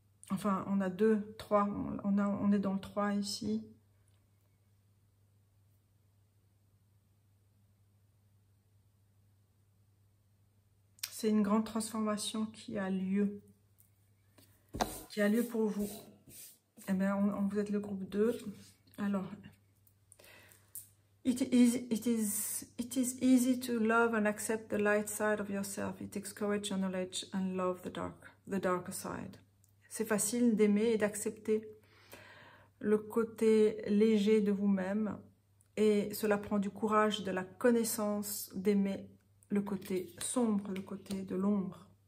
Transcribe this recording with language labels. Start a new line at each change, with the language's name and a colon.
French: Enfin, on a 2, 3. On est dans le 3 ici. C'est une grande transformation qui a lieu. Qui a lieu pour vous. Eh bien, vous êtes le groupe 2.
English: Alors, it is easy to love and accept the light side of yourself. It takes courage and knowledge and love the darker side.
French: C'est facile d'aimer et d'accepter le côté léger de vous-même. Et cela prend du courage, de la connaissance d'aimer le côté sombre, le côté de l'ombre.